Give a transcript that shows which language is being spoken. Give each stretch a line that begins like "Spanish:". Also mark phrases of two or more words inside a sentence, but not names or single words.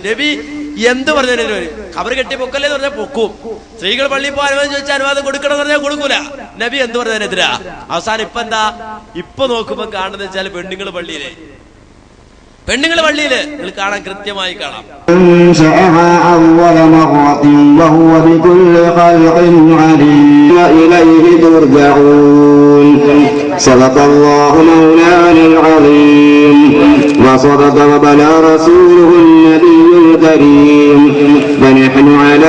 Malayalam: നബി എന്ത് പറഞ്ഞതിനെതിരെ പറയും? ഖബർ കെട്ടി പൊക്കല്ലേ എന്ന് പറഞ്ഞാൽ പൊക്കും. സ്ത്രീകൾ പള്ളിയിൽ പോകാൻ അനുവാദം ചോദിച്ചാൽ അനുവാദം കൊടുക്കണം എന്ന് പറഞ്ഞാൽ കൊടുക്കൂല. നബി എന്ത് പറഞ്ഞതിനെതിരാ? അവസാനം ഇപ്പൊ എന്താ? ഇപ്പൊ നോക്കുമ്പോ കാണുന്നത് വെച്ചാൽ പെണ്ണുങ്ങൾ പള്ളിയില് നിങ്ങൾ കാണാൻ കൃത്യമായി കാണാം.
Arabic: صدق الله مولانا العظيم وصدق وبلغ رسوله النبي الكريم ونحن على